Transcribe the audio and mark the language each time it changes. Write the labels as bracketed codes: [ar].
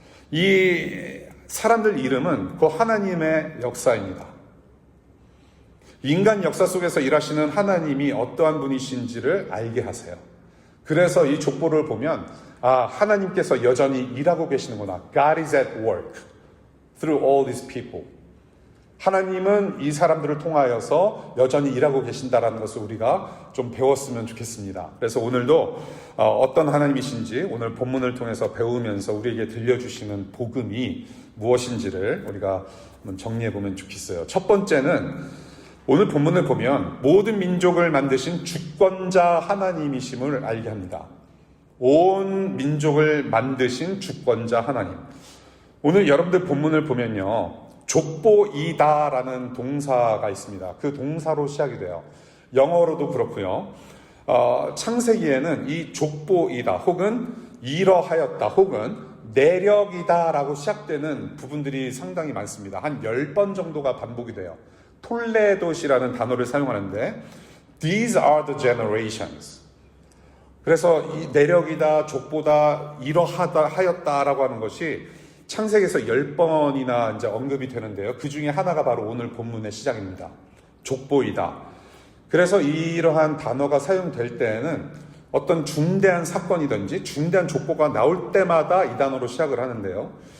[ko] 이 사람들 이름은 그 하나님의 역사입니다. 인간 역사 속에서 일하시는 하나님이 어떠한 분이신지를 알게 하세요. 그래서 이 족보를 보면 하나님께서 여전히 일하고 계시는구나. [en] God is at work through all these people. [ko] 하나님은 이 사람들을 통하여서 여전히 일하고 계신다라는 것을 우리가 좀 배웠으면 좋겠습니다. 그래서 오늘도 어떤 하나님이신지 오늘 본문을 통해서 배우면서 우리에게 들려주시는 복음이 무엇인지를 우리가 한번 정리해보면 좋겠어요. 첫 번째는 오늘 본문을 보면 모든 민족을 만드신 주권자 하나님이심을 알게 합니다. 온 민족을 만드신 주권자 하나님. 오늘 여러분들 본문을 보면요, 족보이다라는 동사가 있습니다. 그 동사로 시작이 돼요. 영어로도 그렇고요. 창세기에는 이 족보이다 혹은 이러하였다 혹은 내력이다라고 시작되는 부분들이 상당히 많습니다. 한 10번 정도가 반복이 돼요. 톨레도시라는 단어를 사용하는데 [en] These are the generations. [ko] 그래서 이 내력이다, 족보다, 이러하다, 하였다라고 하는 것이 창세기에서 10번이나 이제 언급이 되는데요. 그 중에 하나가 바로 오늘 본문의 시작입니다. 족보이다. 그래서 이러한 단어가 사용될 때에는 어떤 중대한 사건이든지 중대한 족보가 나올 때마다 이 단어로 시작을 하는데요.